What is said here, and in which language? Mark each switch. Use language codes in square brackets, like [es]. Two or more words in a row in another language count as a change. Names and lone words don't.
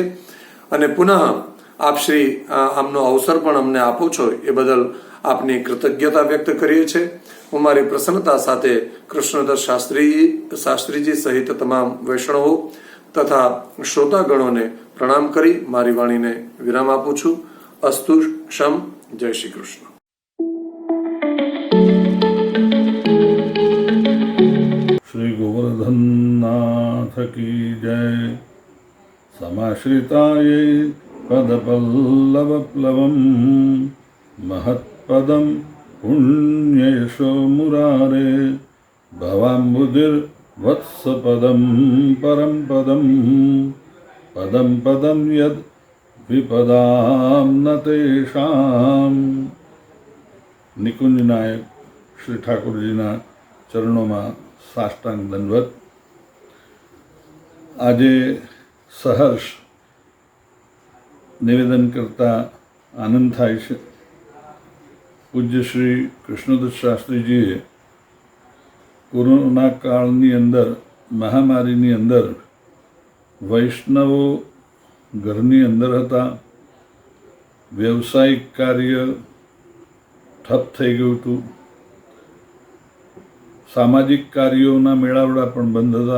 [gu] અને પુનઃ આપ શ્રી આમનો અવસર પણ અમને આપો છો એ બદલ આપની કૃતજ્ઞતા વ્યક્ત કરીએ છીએ। હું મારી પ્રસન્નતા સાથે કૃષ્ણદત્ત શાસ્ત્રીજી સહિત તમામ વૈષ્ણવો તથા શ્રોતાગણોને પ્રણામ કરી મારી વાણીને વિરામ આપું છું। [sa] અસ્તુ શમ। [gu] જય શ્રી કૃષ્ણ। [hi] श्री गोवर्धननाथ की जय। [sa] समाश्रिताय पदपल्लवप्लवं महत्पदं पुण्ययशो मुरारे भवाम्बुधिर्वत्सपदं परं पदं पदं पदं यद् विपदां न तेषां। [gu] નિકુંજ નાયક શ્રી ઠાકોરજીના ચરણોમાં સાષ્ટાંગ દંડવત. આજે સહર્ષ નિવેદન કરતા આનંદ થાય છે. પૂજ્ય શ્રી કૃષ્ણદત્ત શાસ્ત્રીજીએ કોરોના કાળની અંદર, મહામારીની અંદર વૈષ્ણવો ઘરની અંદર હતા, વ્યવસાયિક કાર્ય ઠપ થઈ ગયું હતું, સામાજિક કાર્યોના મેળાવડા પણ બંધ હતા.